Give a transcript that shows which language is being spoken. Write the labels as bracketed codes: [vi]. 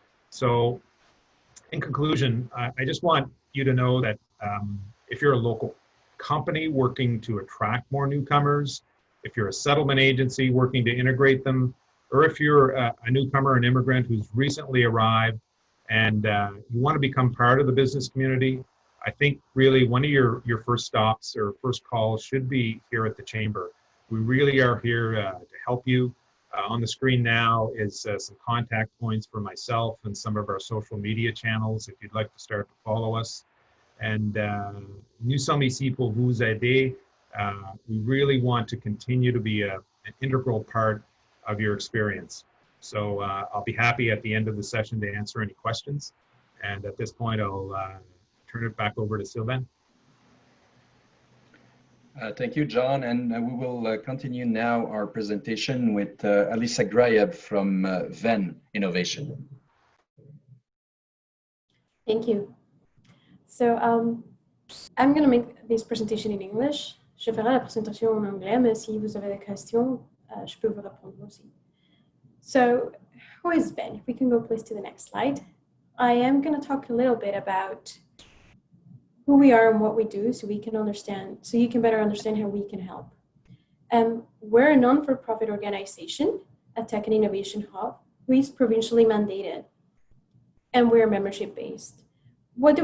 [en] So in conclusion, I just want you to know that if you're a local company working to attract more newcomers, if you're a settlement agency working to integrate them, or if you're a newcomer, an immigrant who's recently arrived and you want to become part of the business community, I think really one of your first stops or first calls should be here at the Chamber. We really are here to help you. On the screen now is some contact points for myself and some of our social media channels if you'd like to start to follow us. [fr] And nous sommes ici pour vous aider. [en] We really want to continue to be an integral part of your experience. So I'll be happy at the end of the session to answer any questions. And at this point, I'll turn it back over to Sylvain. Thank you, John. And we will continue now our presentation with Alicia Grayeb from Venn Innovation. Thank you. So I'm going to make this presentation in English. [fr] Je ferai la présentation en anglais, mais si vous avez des questions, je peux vous répondre aussi. [en] So who is Venn? If we can go please to the next slide. I am going to talk a little bit about who we are and what we do so we can understand, so you can better understand how we can help. We're a non-for-profit organization, a tech and innovation hub, who is provincially mandated, and we're membership-based. What do?